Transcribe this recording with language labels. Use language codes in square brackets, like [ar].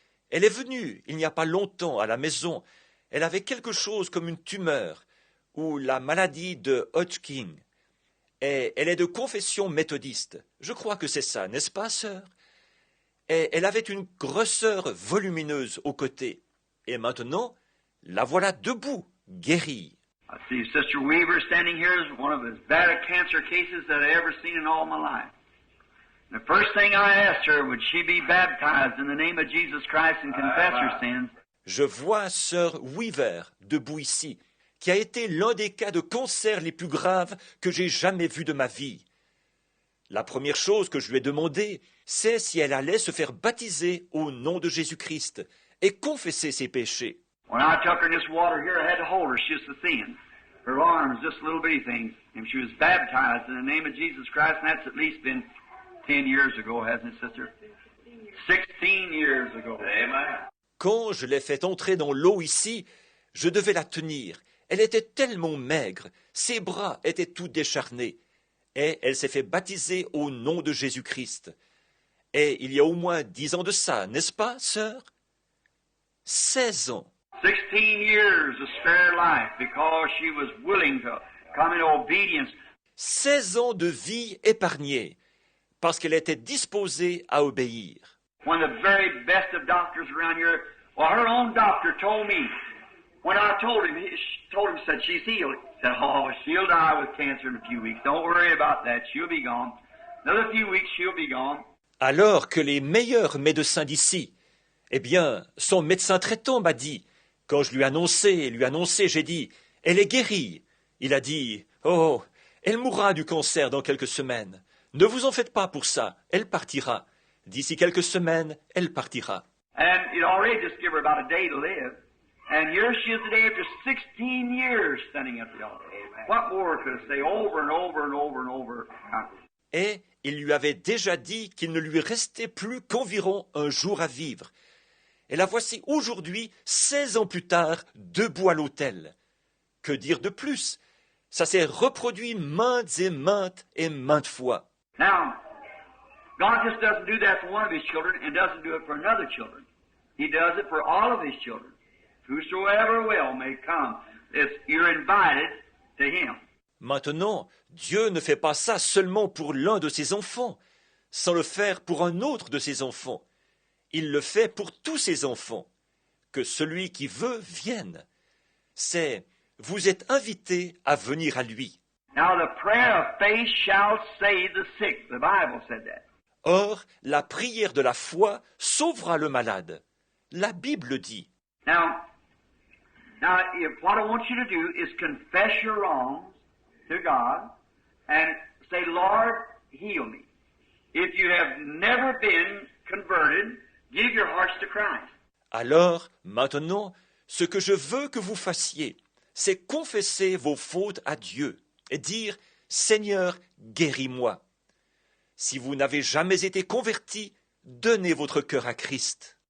[fr] Elle est venue il n'y a pas longtemps à la maison. Elle avait quelque chose comme une tumeur ou la maladie de Hodgkin. Et elle est de confession méthodiste. Je crois que c'est ça, n'est-ce pas, sœur? Et elle avait une grosseur volumineuse au côté. Et maintenant, la voilà debout, guérie. [en] I see Sister Weaver standing here is one of as bad a cancer cases that I ever seen in all my life. The first thing I asked her, would she be baptized in the name of Jesus Christ and confess her sins? [fr] Je vois sœur Weaver debout ici, qui a été l'un des cas de cancer les plus graves que j'ai jamais vus de ma vie. La première chose que je lui ai demandé, c'est si elle allait se faire baptiser au nom de Jésus-Christ et confesser ses péchés. [en] When I took her in this water here, I had to hold her. She was so thin. Her arms, just little bitty things. And she was baptized in the name of Jesus Christ, and that's at least been 10 years ago, hasn't it, sister? 16 years ago. Amen. [fr] Quand je l'ai fait entrer dans l'eau ici, je devais la tenir. Elle était tellement maigre, ses bras étaient tout décharnés. Et elle s'est fait baptiser au nom de Jésus-Christ. Et il y a au moins 10 ans de ça, n'est-ce pas, sœur? 16 ans. [en] 16 years of spare life because she was willing to come in obedience. [fr] 16 ans de vie épargnée parce qu'elle était disposée à obéir. [en] When the very best of doctors around here, well, her own doctor told me, when I told him, said she's healed. He said, oh, she'll die with cancer in a few weeks. Don't worry about that. She'll be gone. Another few weeks, she'll be gone. [fr] Alors que les meilleurs médecins d'ici, eh bien, son médecin traitant m'a dit, quand je lui annonçais, j'ai dit, elle est guérie. Il a dit, oh, elle mourra du cancer dans quelques semaines. Ne vous en faites pas pour ça, elle partira. D'ici quelques semaines, elle partira. [en] And it already just give her about a day to live. And here she is today after 16 years standing at the altar. What more could I say over and over and over and over? [fr] Et il lui avait déjà dit qu'il ne lui restait plus qu'environ un jour à vivre. Et la voici aujourd'hui, 16 ans plus tard, debout à l'autel. Que dire de plus? Ça s'est reproduit maintes et maintes fois. [en] Now, God just doesn't do that for one of His children and doesn't do it for another children. He does it for all of His children. Whosoever will may come. You're invited to Him. [fr] Maintenant, Dieu ne fait pas ça seulement pour l'un de ses enfants, sans le faire pour un autre de ses enfants. Il le fait pour tous ses enfants. Que celui qui veut vienne. C'est vous êtes invités à venir à lui. [en] Now the prayer of faith shall save the sick. The Bible said that. [fr] Or, la prière de la foi sauvera le malade. La Bible dit. [en] Now, what I want you to do is confess your wrongs to God and say, Lord, heal me. If you have never been converted, give your hearts to Christ. [fr] Alors, maintenant, ce que je veux que vous fassiez, c'est confesser vos fautes à Dieu et dire « Seigneur, guéris-moi ». Si vous n'avez jamais été converti, donnez votre cœur à Christ.